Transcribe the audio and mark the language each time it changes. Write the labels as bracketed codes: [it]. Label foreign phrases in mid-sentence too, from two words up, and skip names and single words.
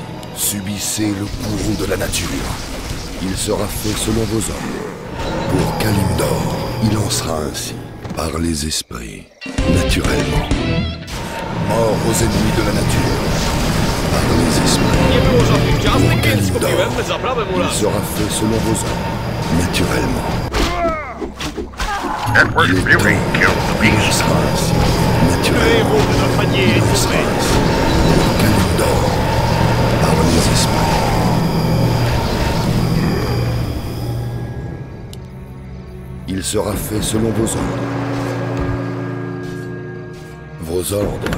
[fr] Subissez le courroux de la nature. Il sera fait selon vos ordres. Pour Kalimdor, il en sera ainsi. Par les esprits, naturellement. Mort aux ennemis de la nature. Par les esprits. [pl] Nie było żadnych ciastek, [fr] Pour [pl] więc [fr] Kalimdor, [pl] kupiłem zaprawę mu [fr] il [pl] raz. [fr] sera fait selon vos ordres. Naturellement. [en] Edward's [fr] Il est [en] beauty [fr] temps. [en] killed the [fr] Il en [en] beast. [fr] sera ainsi. Le Naturellement. héros de notre allié Il est en sera tombé. ainsi. Pour Kalimdor, par les esprits. Il sera fait selon vos ordres. Vos ordres.